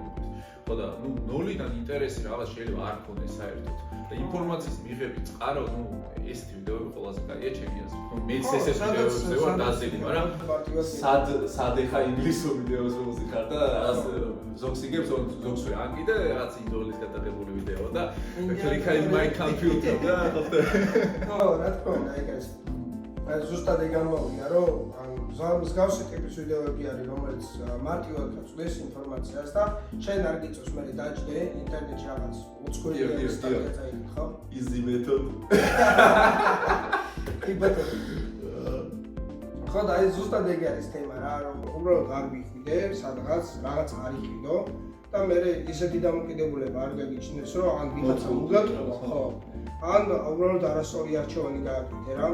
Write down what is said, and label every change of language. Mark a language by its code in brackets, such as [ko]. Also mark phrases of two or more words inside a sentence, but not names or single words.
[ka] ხო და ნუ ნულიდან ინტერესი რაღაც შეიძლება არ ქონდეს საერთოდ. და ინფორმაციის მიღებით წყარო, ნუ ესეთი ვიდეოები ყველაზე კაია ჩემი აზრით. ნუ მეც ესეთი ვიდეოებზე ვარ დაზიდი, მაგრამ სად ეხა ინგლისურ ვიდეოზე ვუზიხარ და რაღაც ზოგს იგებს, ზოგს ვერ აკიდე, რაღაც ინდოელის გადაღებული ვიდეო და [en] click in my computer [ka] და ხოთე. ხო, რა თქმა უნდა, ეგრეს. აი ზუსტად ეგ ამბავია, რომ მსგავსი ტიპის ვიდეოები არის, რომელიც მარტივად გაწვდის ინფორმაციას და შენ არ გიწევს მე დაჭდე ინტერნეტში რაღაც უცხოელი სტატია წაიგე, ხო? [en] Easy method. [ka] ხო და აი ზუსტად ეგ არის თემა რა, რომ უბრალოდ არ ვიხვიდე, სადღაც რაღაც არ იყიდო და მე ისეთი დამოკიდებულება არ გაგიჩნდეს, რომ ან ვიღაცა უგატყვა, ხო? ან უბრალოდ არასწორი არჩევანი გააკეთე რა.